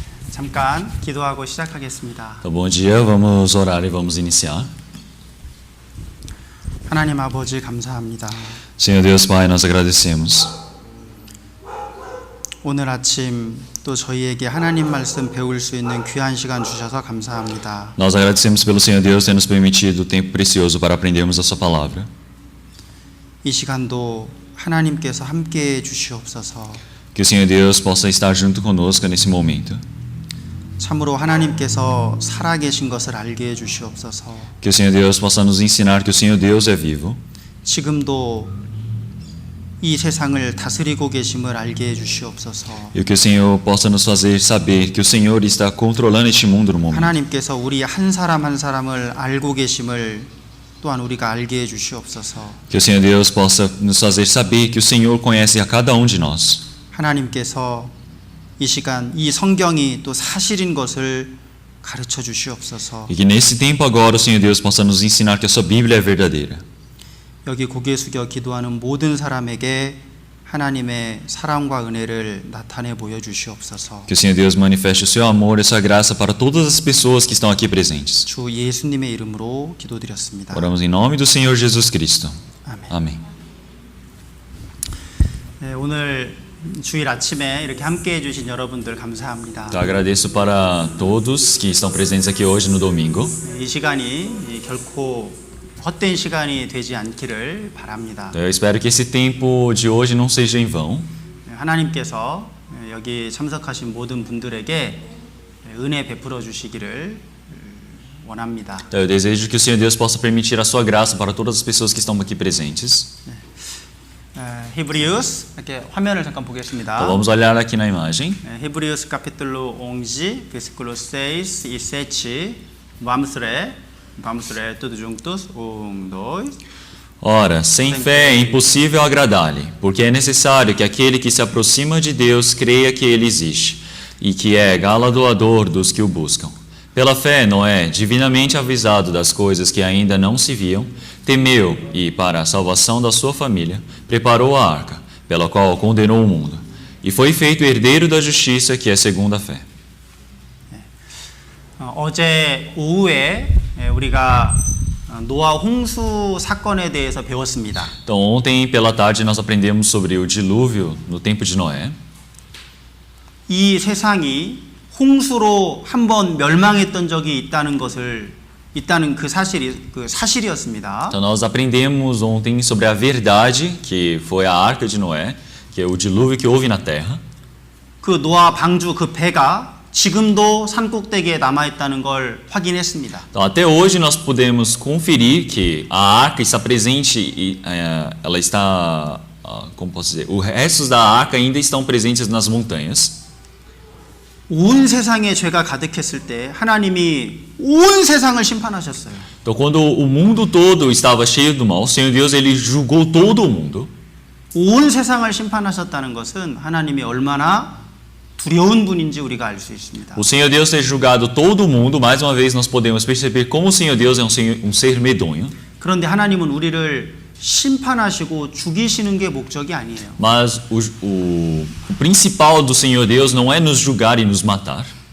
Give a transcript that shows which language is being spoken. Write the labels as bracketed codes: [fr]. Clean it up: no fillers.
[ko] 잠깐 기도하고 시작하겠습니다. [pt] Então, bom dia, vamos orar e vamos iniciar. [ko] 하나님 아버지 감사합니다. [pt] Senhor Deus Pai, nós agradecemos. [ko] 오늘 아침 또 저희에게 하나님 말씀 배울 수 있는 귀한 시간 주셔서 감사합니다. [pt] Nós agradecemos pelo Senhor Deus ter nos permitido o tempo precioso para aprendermos a Sua palavra. [ko] 이 시간도 하나님께서 함께해 주시옵소서. [pt] Que o Senhor Deus possa estar junto conosco nesse momento. [ko] 참으로 하나님께서 살아계신 것을 알게 해 주시옵소서. [pt] Que o Senhor Deus possa nos ensinar que o Senhor Deus é vivo. [ko] 지금도 이 세상을 다스리고 계심을 알게 해 주시옵소서. [pt] E que o Senhor possa nos fazer saber que o Senhor está controlando este mundo no momento. [ko] 하나님께서 우리 한 사람 한 사람을 알고 계심을 또한 우리가 알게 해 주시옵소서. [pt] Que o Senhor Deus possa nos fazer saber que o Senhor conhece a cada um de nós. [ko] 하나님께서 이 시간 이 성경이 또 사실인 것을 가르쳐 주시옵소서. [pt] E que nesse tempo agora o Senhor Deus possa nos ensinar que a sua Bíblia é verdadeira. [ko] 여기 고개 숙여 기도하는 모든 사람에게 하나님의 사랑과 은혜를 나타내 보여 주시옵소서. [pt] Que o Senhor Deus manifeste o seu amor e a sua graça para todas as pessoas que estão aqui presentes. [ko] 주 예수님의 이름으로 기도드렸습니다. [pt] Oramos em nome do Senhor Jesus Cristo. [ko] 아멘. [pt] Amém. [ko] 네, 오늘 주일 아침에 이렇게 함께 해주신 여러분들 감사합니다. [pt] Então, agradeço para todos que estão presentes aqui hoje no domingo. [ko] 이 시간이 결코 헛된 시간이 되지 않기를 바랍니다. [pt] Então, eu espero que esse tempo de hoje não seja em vão. [ko] 하나님께서 여기 참석하신 모든 분들에게 은혜 베풀어 주시기를 원합니다. [pt] Então, eu desejo que o Senhor Deus possa permitir a sua graça para todas as pessoas que estão aqui presentes. [ko] 히브리우스 이렇게 화면을 잠깐 보겠습니다. [pt] Então, vamos olhar aqui na imagem. 히브리우스 capítulo 11, versículo 6 e 7. Vamos ler tudo juntos. 1, 2. Ora, sem fé é impossível agradar-lhe, porque é necessário que aquele que se aproxima de Deus creia que ele existe e que é galardoador dos que o buscam. Pela fé, Noé, divinamente avisado das coisas que ainda não se viam, temeu e, para a salvação da sua família, preparou a arca, pela qual condenou o mundo, e foi feito herdeiro da justiça que é segundo a fé. [ko] 어제 오후에 우리가 노아 홍수 사건에 대해서 배웠습니다. [pt] Então, ontem pela tarde nós aprendemos sobre o dilúvio no tempo de Noé. [ko] 이 세상이 홍수로 한번 멸망했던 적이 있다는 그 사실이었습니다. [pt] Então nós aprendemos ontem sobre a verdade que foi a arca de Noé, que é o dilúvio que houve na terra. [ko] 그 노아 방주 그 배가 지금도 산 꼭대기에 남아 있다는 걸 확인했습니다. [pt] Então até hoje nós podemos conferir que a arca está presente e ela está, como posso dizer, os restos da arca ainda estão presentes nas montanhas. [ko] 온 세상에 죄가 가득했을 때 하나님이 온 세상을 심판하셨어요. [pt] Então quando o mundo todo estava cheio do mal, o Senhor Deus ele julgou todo o mundo. [ko] 온 세상을 심판하셨다는 것은 하나님이 얼마나 두려운 분인지 우리가 알 수 있습니다. [pt] O Senhor Deus ter julgado todo o mundo, mais uma vez nós podemos perceber como o Senhor Deus é um ser medonho. [ko] 그런데 하나님은 우리를 심판하시고 죽이시는 게 목적이 아니에요. [pt] Mas o principal do Senhor Deus não é nos julgar e nos matar.